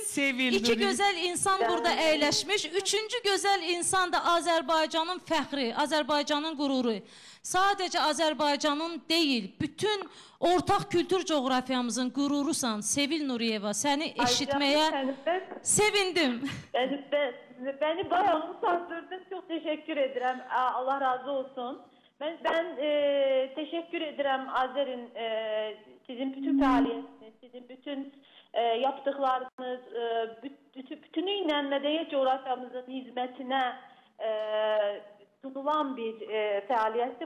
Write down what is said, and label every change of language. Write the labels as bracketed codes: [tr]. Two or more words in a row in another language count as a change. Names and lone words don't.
[az] İki gözəl insan burada əyləşmiş. Üçüncü gözəl insan da Azərbaycanın fəxri, Azərbaycanın qüruru. Sadəcə Azərbaycanın deyil, bütün ortaq kültür coğrafiyamızın qururusan Sevil Nuriyeva. Səni eşitməyə sevindim. [tr] Beni bayağı utandırdın. Çok teşekkür ederim. Allah razı olsun. Ben teşekkür ederim Azer'in sizin bütün faaliyetiniz, sizin bütün yaptıklarınız, bütünüyle medeniyet coğrafyamızın hizmetine sunulan bir faaliyetti.